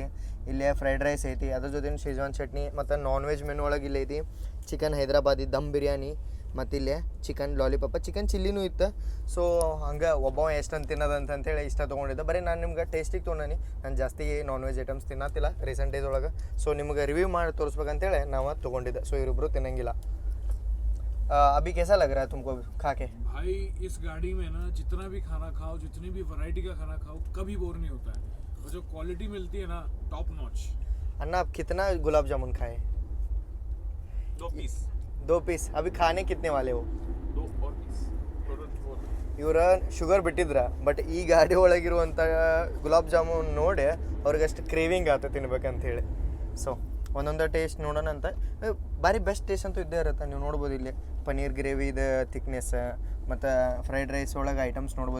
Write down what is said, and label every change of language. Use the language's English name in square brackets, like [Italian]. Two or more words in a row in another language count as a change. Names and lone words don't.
[Kannada] ಇಲ್ಲೇ [English] fried rice [Kannada] ಐತಿ, ಅದ್ರ ಜೊತೆ ಶೇಜ್ವಾನ್ ಚಟ್ನಿ ಮತ್ತು [English] non veg menu [Kannada] ಒಳಗೆ ಇಲ್ಲೇ ಐತಿ ಚಿಕನ್ ಹೈದ್ರಾಬಾದಿ ದಮ್ ಬಿರಿಯಾನಿ ಮತ್ತು ಇಲ್ಲೇ [English] chicken lollipop, [Kannada] ಚಿಕನ್ ಚಿಲ್ಲಿನೂ ಇತ್ತು. ಸೊ ಹಂಗೆ ಒಬ್ಬ ಎಷ್ಟಂತ ತಿನ್ನೋದಂತೇಳಿ ಇಷ್ಟ ತೊಗೊಂಡಿದ್ದೆ. ಬರೀ ನಾನು ನಿಮ್ಗೆ ಟೇಸ್ಟಿಗೆ ತೊಗೊಂಡೀನಿ, ನಾನು ಜಾಸ್ತಿ [English] non veg items [Kannada] ತಿನ್ನತ್ತಿಲ್ಲ [English] recent days [Kannada] ಒಳಗೆ. ಸೊ ನಿಮ್ಗೆ ರಿವ್ಯೂ ಮಾಡಿ ತೋರಿಸ್ಬೇಕಂತೇಳಿ ನಾವು ತೊಗೊಂಡಿದ್ದೆ. ಸೊ ಇವರಿಬ್ಬರು ತಿನ್ನಂಗಿಲ್ಲ. [Hindi] अभी कैसा लग रहा है तुमको खा के? भाई इस गाड़ी में ना जितना भी खाना खाओ, जितनी भी वैरायटी का खाना खाओ, कभी बोर नहीं होता है और जो क्वालिटी मिलती है ना [English] top notch. [Hindi] अन्ना आप कितना गुलाब जामुन खाए? 2 पीस. अभी खाने कितने वाले हो? 2 और पीस टोटल 4. [Kannada] ಇವ್ರ ಶುಗರ್ ಬಿಟ್ಟಿದ್ರ ಬಟ್ ಈ ಗಾಡಿ ಒಳಗಿರುವಂಥ ಗುಲಾಬ್ ಜಾಮೂನ್ ನೋಡಿ ಅವ್ರಿಗೆ ಅಷ್ಟು ಕ್ರೇವಿಂಗ್ ಆತ ತಿನ್ಬೇಕಂತೇಳಿ. ಸೊ ಒಂದೊಂದು ಟೇಸ್ಟ್ ನೋಡೋಣ ಅಂತ. ಭಾರಿ [English] best taste [Kannada] ಅಂತೂ ಇದ್ದೇ ಇರುತ್ತೆ. ನೀವು ನೋಡ್ಬೋದು ಇಲ್ಲಿ ಪನ್ನೀರ್ ಗ್ರೇವಿದ ಥಿಕ್ನೆಸ್ ಮತ್ತು [English] fried rice [Kannada] ಒಳಗೆ ಐಟಮ್ಸ್ ನೋಡ್ಬೋದು.